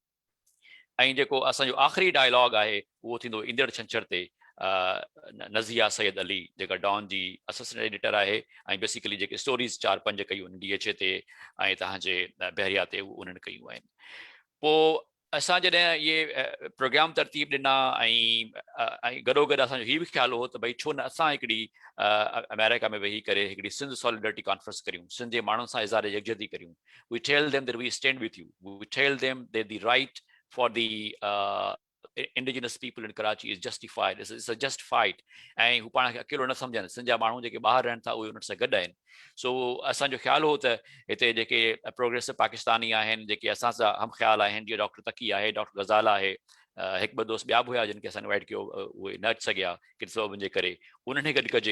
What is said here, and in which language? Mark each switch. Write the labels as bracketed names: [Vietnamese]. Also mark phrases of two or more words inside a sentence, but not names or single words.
[Sindhi] ऐं जेको असांजो आख़िरी डायलॉग आहे उहो थींदो ईंदड़ छंछर ते, नज़िया सैयद अली जेका डॉन जी [English] assistant editor [Sindhi] आहे, ऐं बेसिकली जेके स्टोरीज़ 4-5 कयूं DHA ते ऐं तव्हांजे बहरिया ते उन्हनि कयूं आहिनि। पोइ असां जॾहिं इहे प्रोग्राम तरतीब ॾिना ऐं गॾोगॾु असांजो हीउ बि ख़्यालु हो त भई छो न असां हिकिड़ी अमेरिका में वेही करे हिकिड़ी सिंध सॉलिडरिटी कॉन्फ्रेंस करियूं, सिंध जे माण्हुनि सां इज़हार यकजहती करियूं. [English] We tell them that we stand with you, we tell them that the right for the indigenous people in Karachi is justified. It's a just fight. [Sindhi] ऐं हू पाण खे अकेलो न सम्झनि, सिंध जा माण्हू जेके ॿाहिरि रहनि था उहे उन्हनि सां गॾु आहिनि. सो असांजो ख़्यालु हो त हिते जेके प्रोग्रेसिव पाकिस्तानी आहिनि, जेके असां सां हम ख़्याल आहिनि, जीअं डॉक्टर तकी आहे, डॉक्टर गज़ाल आहे, हिकु ॿ दोस्त ॿिया बि हुया जिन खे असां इनवाइट कयो, उहे न अची सघिया किथे सबबनि जे करे, उन्हनि खे गॾु कजे.